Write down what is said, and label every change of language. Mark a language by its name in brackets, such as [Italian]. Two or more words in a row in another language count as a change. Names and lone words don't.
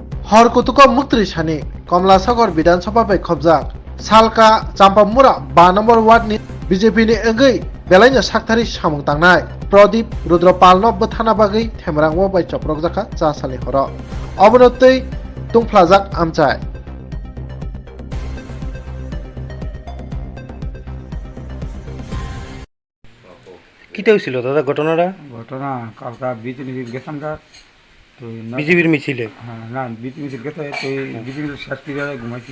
[Kok Borok] हरकुतुक मुक्ति सानि कमलासागर विधानसभा बै खबजाक सालका चाम्पामुरा 5 नम्बर वार्ड बीजेपी नि अंगै बेलायनो साक्तारि सामुं तांनाय प्रदीप रुद्रपालनो बथाना बागै थेमरांगो बै चप्रक जाखा चा साले खर अबनतै तुंफ्लाजाक आमचाय [Bangla] কিটা হয়েছিল দাদা ঘটনাটা? ঘটনা কালকা বিজেপি গেছিলাম তার তো বিজেপির মিছিলে? হ্যাঁ না বিজেপি মিছিল গেছে তো বিজেপি শেষ করে ঘুমাইছি।